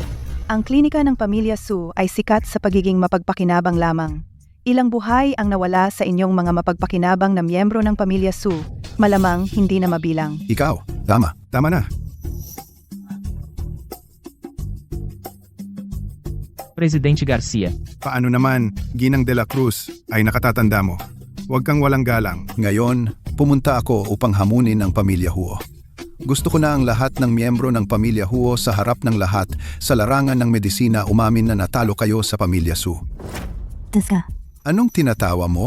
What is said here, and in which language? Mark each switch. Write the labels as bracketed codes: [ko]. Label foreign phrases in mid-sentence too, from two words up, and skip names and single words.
[tl] Ang klinika ng pamilya Su ay sikat sa pagiging mapagpakinabang lamang. Ilang buhay ang nawala sa inyong mga mapagpakinabang na miyembro ng pamilya Su, malamang hindi na mabilang. Ikaw, tama na. Presidente Garcia, Paano naman, Ginang de la Cruz, ay nakatatanda mo? Huwag kang walang galang. Ngayon, pumunta ako upang hamunin ang pamilya Huo. Gusto ko na ang lahat ng miyembro ng pamilya Huo sa harap ng lahat sa larangan ng medisina umamin na natalo kayo sa pamilya Su. Teka, Anong tinatawa mo?